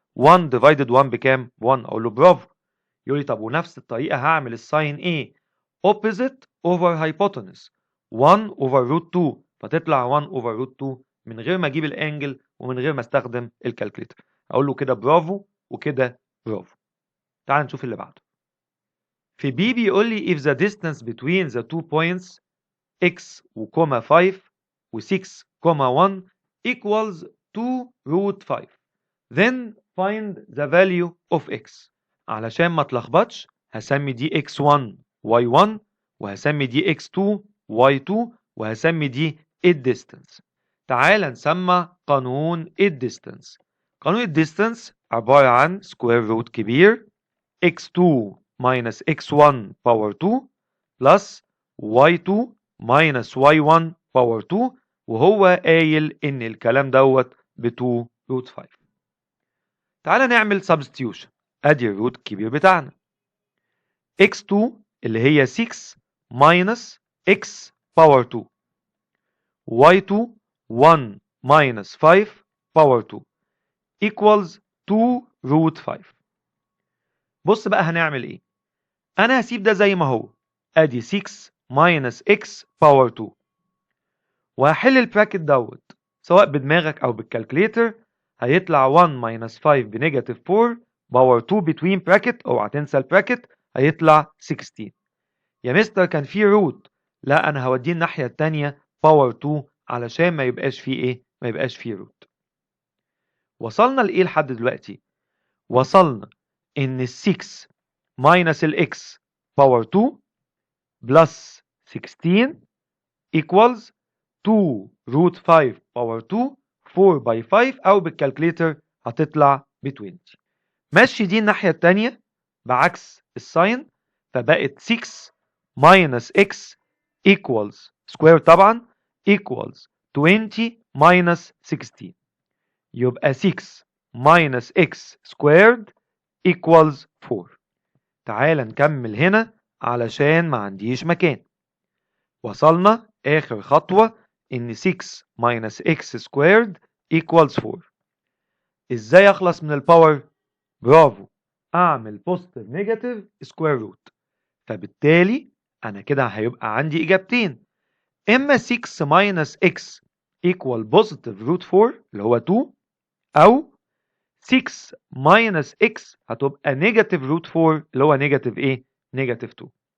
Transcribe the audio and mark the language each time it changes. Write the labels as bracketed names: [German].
[Arabic] 1 divided 1 بكام؟ 1. اقول له برافو. يقول لي طب ونفس الطريقه هعمل الساين ايه؟ [English] opposite over hypotenuse 1 over root 2، [Arabic] فتطلع 1 over root 2 من غير ما اجيب الانجل ومن غير ما استخدم الكالكوليتر. اقول له كده برافو وكده برافو. تعال نشوف اللي بعده. في B بيقول لي [English] if the distance between the two points x و 5 و 6 1 equals 2 root 5 then find the value of x. [Arabic] علشان ما تلخبطش هسمي دي x1 y1 وهسمي دي x2 y2 وهسمي دي الديستانس. تعال نسمع قانون الديستانس. قانون الديستانس عبارة عن سكوير روت كبير [English] x2 minus x1 power 2 [Arabic] plus y2 minus y1 power 2 وهو قايل ان الكلام دوت ب 2 روت 5. تعالى نعمل substitution. ادي الروت الكبير بتاعنا [English] x2 اللي هي 6 minus x power 2 y2 1 minus 5 power 2 equals 2 root 5. [Arabic] بص بقى هنعمل ايه. انا هسيب ده زي ما هو ادي 6 minus x power 2 وهحل البراكت دوت سواء بدماغك او بالكالكليتر. هيطلع 1 minus 5 بنيجاتيف 4 باور 2 [English] between bracket [Arabic] اوعى تنسى البراكت هيطلع 16. يا مستر كان في روت. لا انا هوديه الناحيه الثانيه باور 2 علشان ما يبقاش فيه ايه ما يبقاش فيه روت. وصلنا لايه لحد دلوقتي؟ وصلنا ان ال 6 minus ال x باور 2 plus 16 [English] equals 2 root 5 [Arabic] باور 2 4 by 5 او بالكالكليتر هتطلع ب 20. ماشي دي الناحية التانية بعكس الساين فبقت [English] 6 minus x equals square طبعا equals 20 minus 16 يبقى 6 minus x squared equals 4. [Arabic] تعال نكمل هنا علشان ما عنديش مكان. وصلنا آخر خطوة إن 6 minus x squared equals 4. إزاي أخلص من الباور؟ برافو، أعمل [English] positive negative square root. [Arabic] فبالتالي أنا كده هيبقى عندي إجابتين، إما 6 minus x equal [English] positive root 4 [Arabic] اللي هو 2 أو 6 minus x هتبقى negative root 4 اللي هو negative إيه؟ negative 2.